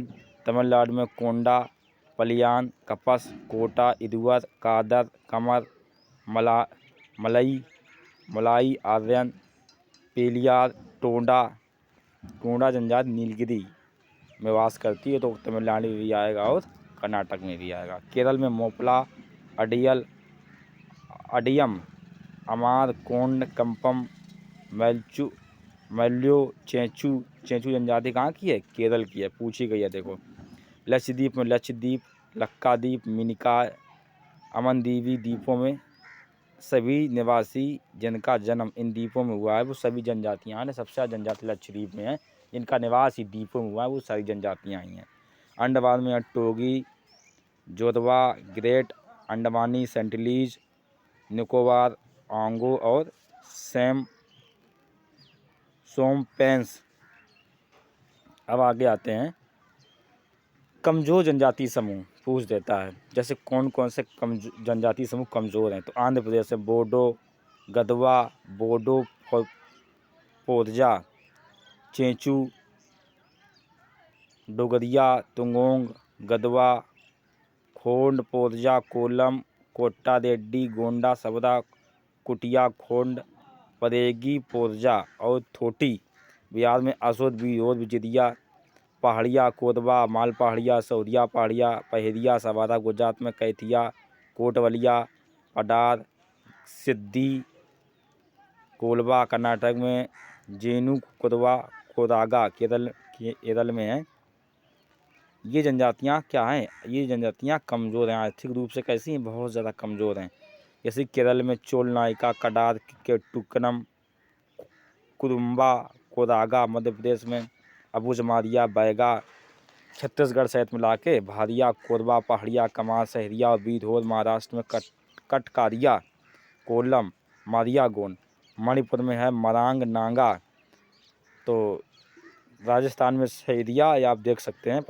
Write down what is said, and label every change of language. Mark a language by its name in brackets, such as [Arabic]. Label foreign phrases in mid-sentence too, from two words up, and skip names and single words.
[Hindi] तमिलनाडु में कोंडा, पलियान, कपस, कोटा, इदुअर, कादर, कमर, मलाई, आर्यन, पेलियार, टोंडा। टोंडा जनजाति नीलगिरी में वास करती है, तो तमिलनाडु में भी आएगा और कर्नाटक में भी आएगा। केरल में मोपला, अडियम, अमार, कोंड, कंपम, मैल्यो, चेंचू। चेंचू जनजाति कहाँ की है? केरल की है, पूछी गई है देखो। लक्षद्वीप में लक्षद्वीप, लक्काद्वीप, मिनिका, अमनदीवी द्वीपों में सभी निवासी जिनका जन्म इन द्वीपों में हुआ है वो सभी जनजातियाँ हैं। सबसे ज़्यादा जनजाति लक्षद्वीप में है, जिनका निवास ही द्वीपों में हुआ है वो सारी जनजातियाँ ही हैं। अंडमान में टोगी, जोधवा, ग्रेट अंडमानी, सेंटिलीज, निकोबार, आंगो और सोमपेंस। अब आगे आते हैं कमज़ोर जनजाति समूह पूछ देता है। जैसे कौन कौन से जनजाति समूह कमज़ोर हैं? तो आंध्र प्रदेश में बोडो, गदवा, बोडो, पोरजा, चेंचू, डोगरिया, तुंगोंग, गदवा, खोंड, पोरजा, कोलम, कोट्टा रेड्डी, गोंडा, सबरा, कुटिया, खोंड, परेगी, पोरजा और थोटी। बिहार में असोद, बीरोद, बिजरिया, पहाड़िया, कोरबा, माल पहाड़िया, सौरिया पहाड़िया, पहेरिया, सवारा। गुजरात में कैथिया, कोटवलिया, पडार, सिद्धि, कोलबा। कर्नाटक में जेनु, कोरबा, कोरागा। केरल में है। ये जनजातियाँ क्या हैं? ये जनजातियाँ कमज़ोर हैं आर्थिक रूप से। कैसी हैं? बहुत ज़्यादा कमज़ोर हैं। जैसे केरल में चोल नायका, कडार, केटुकनम, कुरुम्बा, कोरागा। मध्य प्रदेश में अबुझमारिया, बैगा। छत्तीसगढ़ सहित मिला के भारिया, कोरबा, पहाड़िया, कमार, सहरिया और बीरहोर। महाराष्ट्र में कटकारिया, कोलम, मारिया, गोंड। मणिपुर में है मरांग, नांगा। तो राजस्थान में सहरिया या आप देख सकते हैं।